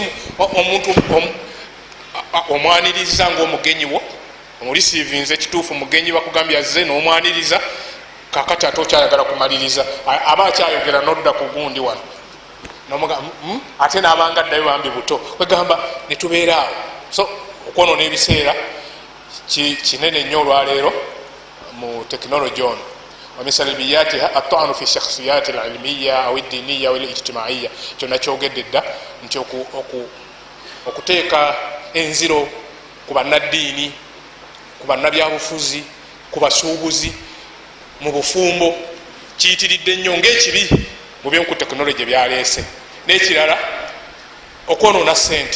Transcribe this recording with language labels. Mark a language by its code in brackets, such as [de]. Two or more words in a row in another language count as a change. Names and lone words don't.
[lg] Omuntu omwaniriza ng'omugenyi wo, omurisiivinze ekituufu mugenyi bakugambye azze n'omwaniriza, kakati ate okyayagala kumaliriza, aba akyayogera n'odda ku gundi wano ate n'abanga ddayo bambi buto, kwegamba ne tubeera awo. So okwonoona ebiseera kinene nnyo olwaleero mu tekinologi ono. [ar] ومن سلبياتها الطعن في الشخصيات العلمية أو الدينية أو الاجتماعية. [lg] kyonna kyogedde dda nti okuteeka enziro ku bannaddiini, ku bannabyabufuzi, ku basuubuzi mu bufumbo kiyitiridde nnyo ng'ekibi mu by'oku tekinologi byaleese. N'ekirala okwonoona ssente.